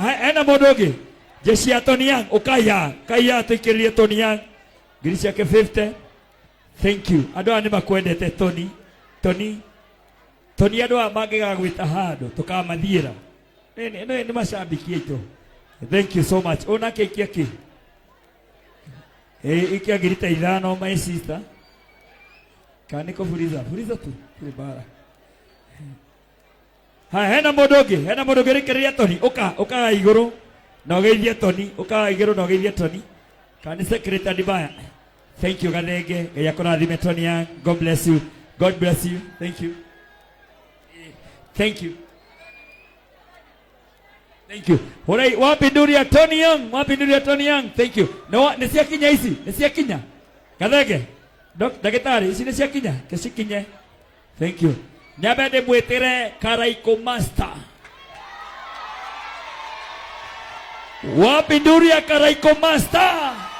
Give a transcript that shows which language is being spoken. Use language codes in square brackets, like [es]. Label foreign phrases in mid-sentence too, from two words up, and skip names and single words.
[ki] Hena mũndũ ũngĩ. Jeshi ya Tony Young, ũkaiya. Kaiya tũikĩrĩrie Tony Young. Ngiri ciake 50. [en] Thank you. [ki] Andũ aya nĩ makwendete Tony. Tony andũ aya mangĩgagwĩta handũ tũkamathiĩra. Nĩ macambiki aitũ. [en] Thank you so much. [ki] Onake ikia kĩ? Ikia ngiri ta 5, [en] my sister. [ki] Kana kũburiza tu. Bara. Hai, hena mũndũ ũngĩ rĩkĩrĩria Tony. Ũka igũrũ na ũgeithie Tony. Ũka igũrũ na ũgeithie Tony. Kana secretary Ndibaya. [en] Thank you Gathenge. [ki] Ngai akũrathime [en] Tony Young. God bless you. God bless you. Thank you. Thank you. Thank you. [ki] Alright, wapinduria Tony Young. [en] Thank you. [ki] No, nisiakinya hizi. Nisiakinya. Gathenge. Ndagĩtarĩ, ici nĩciakinya. Kĩcikinye. [en] Thank you. [ki] Nyambe ndĩmwĩtĩre Karaiko Master. Wapinduria Karaiko Master.